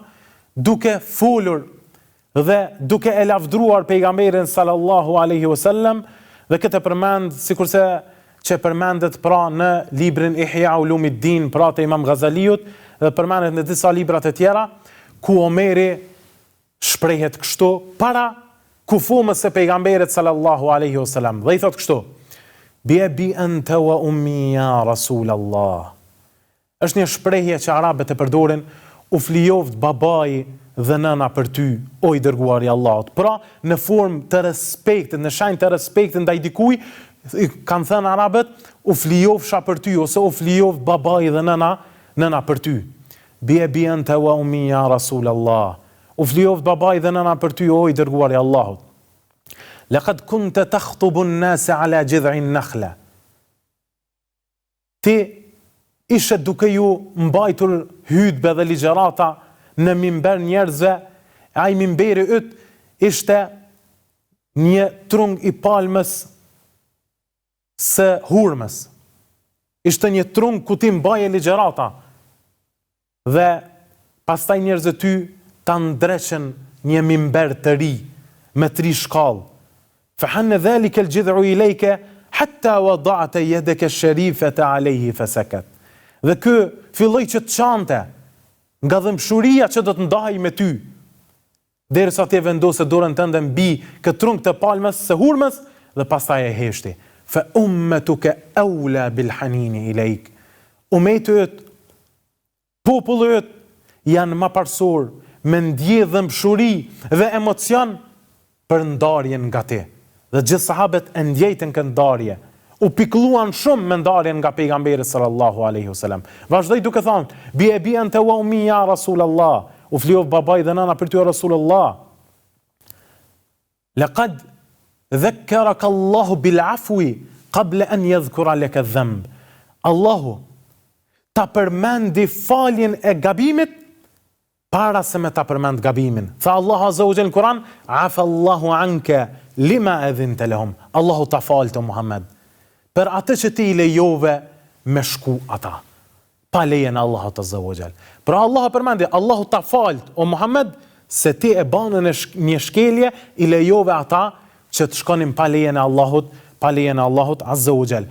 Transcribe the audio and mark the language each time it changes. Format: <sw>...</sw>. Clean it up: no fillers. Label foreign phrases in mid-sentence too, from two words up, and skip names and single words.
<sq>duke folur dhe duke e lavdruar pejgamberin</sq> <ar>صلى الله عليه وسلم,</ar> <sq>dhe këtë përmend sikurse që përmendet pra në librin Ihya Ulumiddin pra të Imam Ghazaliut, dhe përmendet në disa libra të tjera, ku Omeri shprehet kështu para kufumës së pejgamberit</sq> <ar>صلى الله عليه وسلم,</ar> <sq>dhe i thot kështu:</sq> <ar>"بأبي أنت وأمي يا رسول الله."</ar> <sq>Është një shprehje që arabët e përdorin: "U flijoft babai dhe nëna për ty, o i dërguari i Allahut." Pra, në formë të respektit, në shenjë të respektit ndaj dikujt, kanë thënë arabët: "U flijofsha për ty" ose "U flijoft babai dhe nëna për ty."</sq> <ar>"بأبي أنت وأمي يا رسول الله."</ar> <sq>U flijoft babai dhe nëna për ty, o i dërguari i Allahut.</sq> <ar>"لقد كنت تخطب الناس على جذع النخلة."</ar> <sq>Ti ishe duke ju mbajtur hutbe dhe ligjërata në mimber njerëzve, ai mimberi yt ishte një trung i palmës së hurmës. Ishte një trung ku ti mbaje ligjërata dhe pastaj njerëzit ty ta ndreqen një mimber të ri me 3 shkallë.</sq> <ar>"فحن ذلك الجذع إليك حتى وضعت يدك الشريفة عليه فسكت."</ar> <sq>Dhe kë filloi që të çante nga dëmshuria që do të ndahej me ty, derisa ti vendose dorën tënde mbi këtë trung të palmës së hurmës dhe pastaj e heshti.</sq> <ar>"فأمتك أولى بالحنين إليك."</ar> <sq>Ummeti yt, populli yt janë më parsor me ndje dëmshuri dhe emocion për ndarjen nga ti. Dhe gjithë sahabët e ndjejtën këtë ndarje. U pikëlluan shumë me ndarjen nga pejgamberi</sq> <ar>صلى الله عليه وسلم.</ar> <sq>Vazhdoi duke thënë:</sq> <ar>"بأبي أنت وأمي يا رسول الله."</ar> <sq>U flijof babai dhe nëna për ty o Rasulullah.</sq> <ar>"لقد ذكرك الله بالعفو قبل أن يذكر لك الذنب."</ar> <sq>Allahu ta përmendi faljen e gabimit para se me ta përmend gabimin. Tha Allahu</sq> <ar>عز وجل</ar> <sq>në Kur'an:</sq> <ar>"عفا الله عنك لم أذنت لهم."</ar> <sq>Allahu ta falte Muhammed për atë që ti I lejove me shku ata, pa lejen e Allahut</sq> <ar>عز وجل.</ar> <sq>Pra Allahu përmendi, Allahu ta falt o Muhammed se ti e banën një shkelje, I lejove ata që të shkonin pa lejen e Allahut</sq> <ar>عز وجل.</ar>